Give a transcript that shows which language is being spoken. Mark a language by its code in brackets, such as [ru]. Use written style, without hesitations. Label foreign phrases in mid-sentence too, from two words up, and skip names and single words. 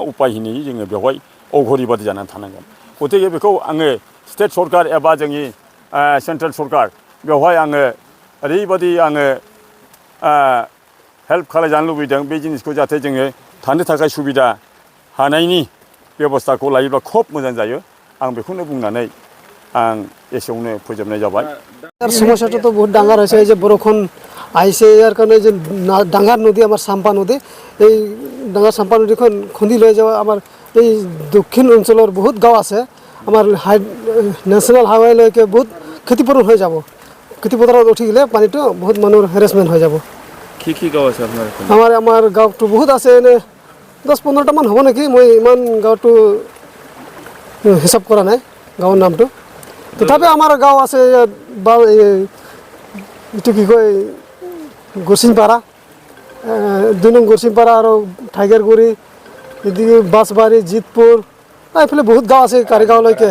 [brx] उपायहिनै जोङो बेवहाय अघरि बादि जानानै थानांगोन। गतिके बेखौ आङो स्टेट सरकार एबा जोंनि सेन्ट्रेल सरकार बेवहाय आङो ओरैबादि हेल्प खालामजानो लुबैदों बे जिनिसखौ जाहाथे जोङो थानो थाखाय सुबिदा हानायनि बेबस्थाखौ लायोब्ला खोब मोजां जायो। आं बेखौनो बुंनानै आं एसेयावनो फोजोबनाय जाबाय। [as] समस्याটা তো বহুত ডাঙর হয়েছে। এই যে বরষুণ আইছে ইয়ার কারণে যে ডাঙার নদী আমার সাম্পা নদী, এই ডাঙার সাম্পা নদীখন খুন্দি লৈ যাওয়া আমার এই দক্ষিণ অঞ্চলের বহুত গাঁও আছে। আমার [en] national highwayলৈকে [as] বহুত ক্ষতিপূরণ হয়ে যাব। খেতিপথাৰত উঠি গেলে পানীটো বহুত মানুহৰ হেৰেসমেন্ট হৈ যাব। কি গাঁও আছে আপোনাৰ? আমাৰ গাঁৱটো বহুত আছে, এনে 10-15টা মান হ'ব নেকি, মই ইমান গাঁৱটো হিচাপ কৰা নাই গাঁৱৰ নামটো। তথাপি আমাৰ গাঁও আছে এইটো কি কয় গৰচিংপাৰা, 2 নং গৰচিংপাৰা আৰু টাইগাৰগুৰি, এদিকে বাসবাৰী, জিতপুৰ, এইফালে বহুত গাঁও আছে কাৰিগাঁৱলৈকে।